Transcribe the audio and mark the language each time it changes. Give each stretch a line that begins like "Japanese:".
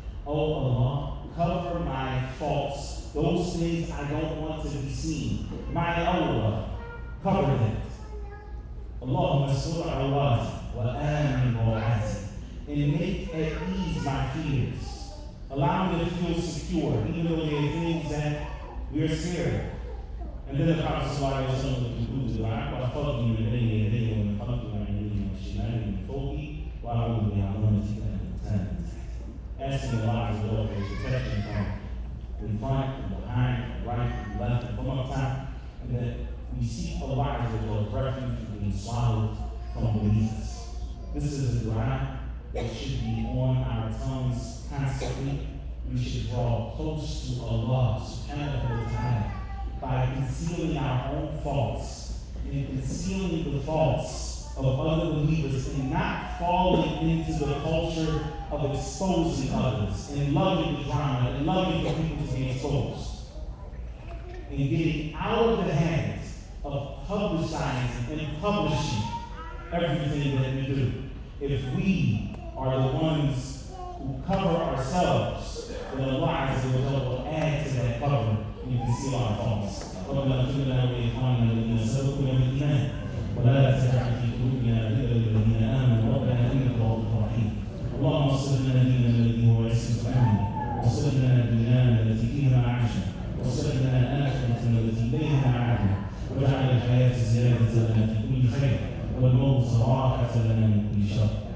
English: Oh Allah, cover my faults, those things I don't want to be seen. My awra. Cover that.
Arabic: Allahumma astur awrati wa amin rawati.
English: And make at ease my fears. Allow me to feel secure, even though there are things that we are scared of. And then the Prophet ﷺ would conclude the dua,
Arabic: وَأَخَذْنِي مِنْ بَيْنِ يَدَيَّ وَمِنْ خَلْفِي وَعَنْ يَمِينِي وَعَنْ شِمَالِي وَمِنْ فَوْقِي وَأَعُوذُ بِعَظَمَتِكَ أَنْ أُغْتَالَ.
English: Asking Allah to go for his protection from in front, from behind, from right, from left, and from up top, and that we seek Allah as well as refuge from being swallowed from beneath us. This is a dua that should be on our tongues constantly. We should draw close to Allah subhanahu wa ta'ala by concealing our own faults and concealing the faults of other believers and not falling into the culture of exposing others and loving the drama and loving for people to be exposed. And getting out of the hands of publicizing and publishing everything that we do. If we are the ones who cover ourselves, then Allah will add to that cover and conceal our faults.
Arabic: ربنا اغفر لنا ولإخواننا الذين سبقونا بالإيمان ولا تجعل في قلوبنا غلا للذين آمنوا ربنا إنك رؤوف رحيم. اللهم اصلح لنا ديننا الذي هو عصمة أمرنا واصلح لنا دنيانا التي فيها معاشنا واصلح لنا آخرتنا التي إليها معادنا واجعل الحياة زيادة لنا في كل خير والموت راحة لنا من كل شر.